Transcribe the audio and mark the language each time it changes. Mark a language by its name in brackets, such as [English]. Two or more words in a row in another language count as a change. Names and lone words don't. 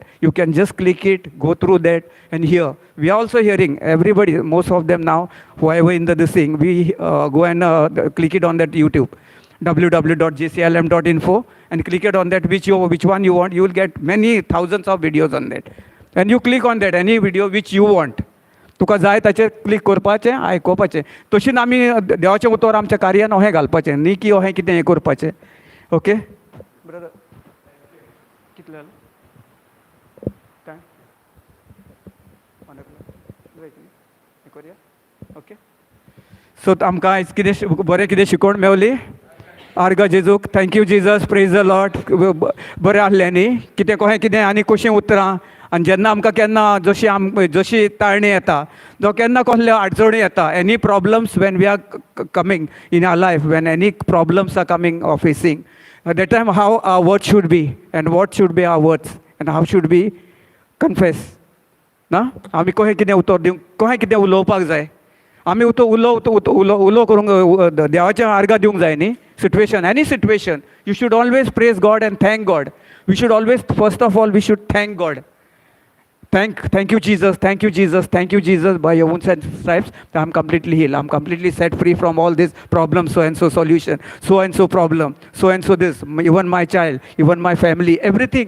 [English] You can just click it, go through that, and hear. We are also hearing, everybody, most of them now, whoever in this thing, we go and click it on that YouTube, www.jclm.info, and click it on that, which one you want. You will get many thousands of videos on that, and you click on that, any video which you want. [Konkani] तुका जाय ताचेर क्लिक करपाचें, आयकोपाचें. तशीच आमी देवाचें उतर आमच्या कार्यान अशें घालपाचें न्ही की अशें कितें हें करपाचें. [English] okay brother, [Konkani] कितले जालें टायम? 1 o'clock हें करया. [English] okay, so [Konkani] आमकां आयज कितें बरें कितें शिकोवण मेवली. आर्गा जेजूक, [English] thank you Jesus, praise the Lord. [Konkani] बरें आहलें न्ही, कितें कशें कितें आनी कशीं उतरां. आनी जेन्ना आमकां केन्ना जशी ताळणी येता, जो केन्ना कसल्यो अडचणी येता, [English] any problems when we are coming in our life, when any problems are coming or facing, that time how our words should be, and what should be our words, and how should we confess. [Konkani] ना आमी कशें कितें उतर दिवंक, कशें कितें उलोवपाक जाय. आमी उलो करूंक देवाचें आर्गां दिवंक जाय न्ही. [English] situation, any situation, you should always praise God and thank God. We should always, first of all, we should thank God. Thank you, Jesus. Thank you, Jesus. Thank you, Jesus. By your wounds and stripes, I'm completely healed. I'm completely set free from all these problems. So and so solution, so and so problem, so and so this. Even my child, even my family, everything.